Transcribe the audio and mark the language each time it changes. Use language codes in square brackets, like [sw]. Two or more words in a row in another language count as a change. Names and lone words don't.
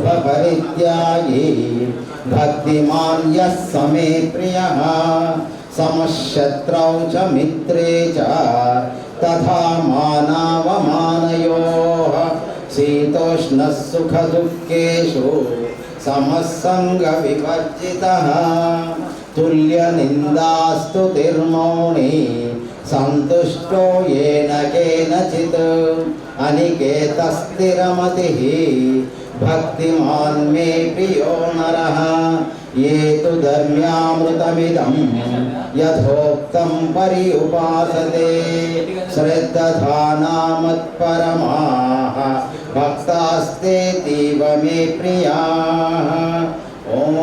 [sa] పరిత్యాగి భక్తిమాన్ యః స మే ప్రియః సమశత్రౌ చ మిత్రే చ తథా మానావమానయోః శీతోష్ణః సుఖ దుఃఖేషు సమస్సంగ వివర్జితః తుల్య నిందాస్తుతిర్మౌని సంతుష్టో येन केनचित् अनिकेतस्थिरमतिः भक्तिमान् मे प्रियो नरः ये तु धर्म्यामृतमिदं यथोक्तं पर्युपासते श्रद्धाना मत्परमाः भक्तास्तेतीव मे प्रियाः ॐ